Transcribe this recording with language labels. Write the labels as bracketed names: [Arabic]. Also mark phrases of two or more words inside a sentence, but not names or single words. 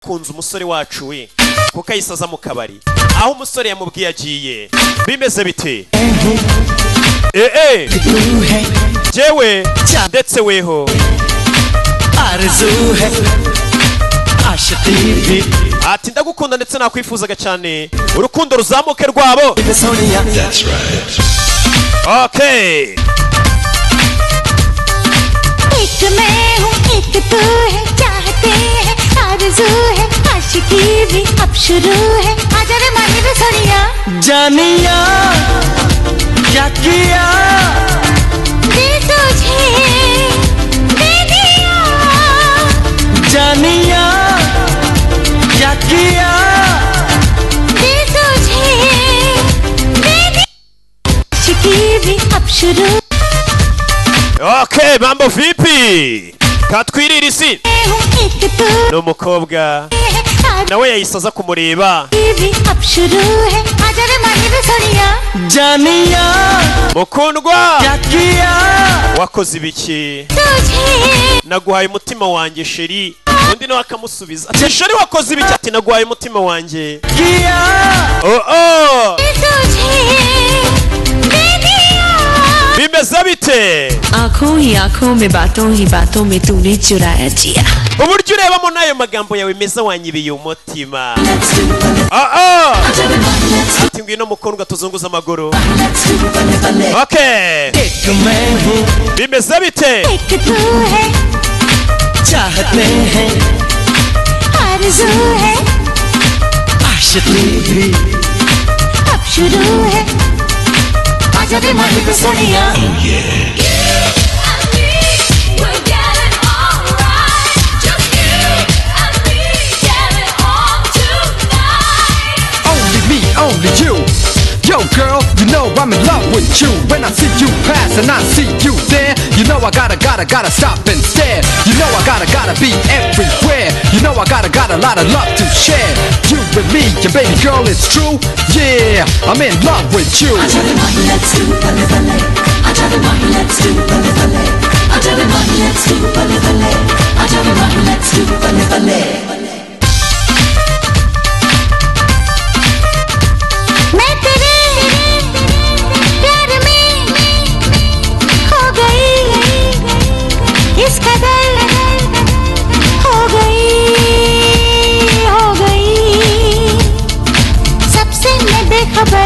[Kinyarwanda] yakunze umusore wacu we kuko ayisaza mu kabari aho umusore yamubwiye agiye bimeze bite jewe ndetse weho ati ndagukunda ndetse nakwifuzaga cyane urukundo ruzamuke rwabo okay [Hindi] एक मैं हूँ एक तू है चाहते हैं आरज़ू है आशिकी भी अब शुरू है आजा रे माही रे सोनिया जानिया क्या किया दिल तुझे दे दिया जानिया क्या किया दिल तुझे दे दिया आशिकी भी अब शुरू [Kinyarwanda] okay [Swahili] mambo vipi [Kinyarwanda] katwirira isi n'umukobwa nawe yayisaza kumureba [Hindi] janiya [Kinyarwanda] mukundwa wakoze ibiki naguhaye umutima wanjye sheri undi nawe akamusubiza ati sheri wakoze ibiki ati naguhaye umutima wanjye bimeze bite [Hindi] आँखों ही आँखों में बातों में तूने चुराया जिया [Kinyarwanda] uburyo urebamo n'ayo magambo yawe meza wanyibiye umutima ati ngwino mukundwa tuzunguza amaguru okay bimeze bite [Hindi] चाहते हैं आरज़ू है आशिकी भी अब शुरू है आजा रे माही रे सोनिया [English] only you. Yo girl, you know I'm in love with you. When I see you pass and I see you there, you know I gotta stop and stare. You know I gotta be everywhere. You know I got a lot of love to share. You and me, and baby girl, it's true. Yeah, I'm in love with you. let's do [Punjabi] balle balle. [English] Let's do [Punjabi] balle balle. [English] Let's do [Punjabi] balle balle. [English] Let's do [Punjabi] balle balle. [Hindi] इस कदर हो गई सबसे मैं बेखबर